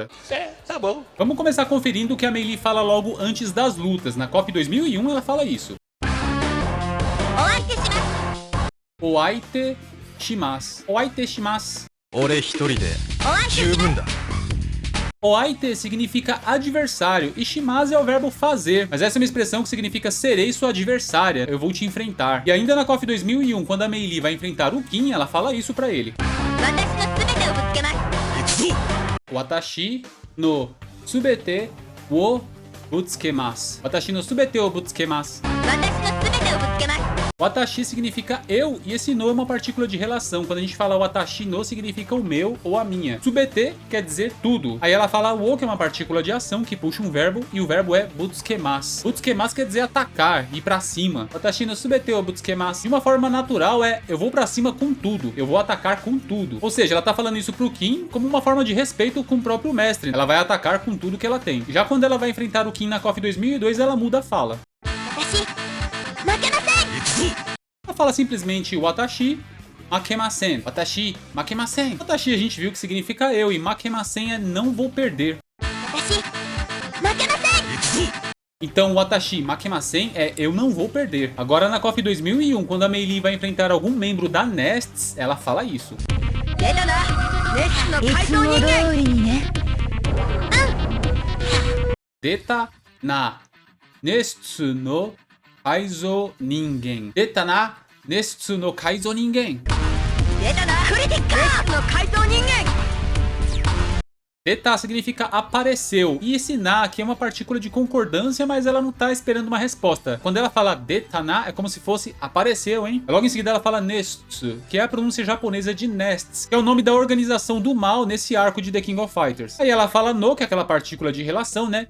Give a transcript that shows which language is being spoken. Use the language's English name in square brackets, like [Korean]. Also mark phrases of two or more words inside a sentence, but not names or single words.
[Portuguese] É, tá bom. Vamos começar conferindo o que a Mei Lee fala logo antes das lutas. Na KOF 2001 ela fala isso. [Japanese] お相手します. お相手します. [Portuguese] Oaite significa adversário e shimasu é o verbo fazer, mas essa é uma expressão que significa serei sua adversária, eu vou te enfrentar. E ainda na KOF 2001, quando a Mei Lee vai enfrentar o Kim, ela fala isso pra ele. [Japanese] 私の全てをぶつけます. 私の全てをぶつけます. [Portuguese] Watashi significa eu e esse no é uma partícula de relação. Quando a gente fala [Japanese] 私の [Portuguese] significa o meu ou a minha. Subete quer dizer tudo. Aí ela fala wo, que é uma partícula de ação que puxa um verbo e o verbo é butsukemasu. Butsukemasu quer dizer atacar, ir pra cima. [Japanese] 私の全てをぶつけます. [Portuguese] De uma forma natural é eu vou pra cima com tudo, eu vou atacar com tudo. Ou seja, ela tá falando isso pro Kim como uma forma de respeito com o próprio mestre. Ela vai atacar com tudo que ela tem. Já quando ela vai enfrentar o Kim na KOF 2002, ela muda a fala. Ela fala simplesmente [Japanese] 私負けません. 私負けません. [Portuguese] Watashi a gente viu que significa eu e makemasen é não vou perder. Então [Japanese] 私負けません [Portuguese] é eu não vou perder. Agora na KOF 2001, quando a Mei Lee vai enfrentar algum membro da Nests, ela fala isso. [Japanese] 出たな Nests の改造人間. 出たな Nests の改造人間. [Portuguese] Deta significa apareceu, e esse na aqui é uma partícula de concordância, mas ela não tá esperando uma resposta. Quando ela fala [Japanese] 出たな, [Portuguese] é como se fosse apareceu, hein? Logo em seguida ela fala nestsu, que é a pronúncia japonesa de nests, que é o nome da organização do mal nesse arco de The King of Fighters. Aí ela fala no, que é aquela partícula de relação, né?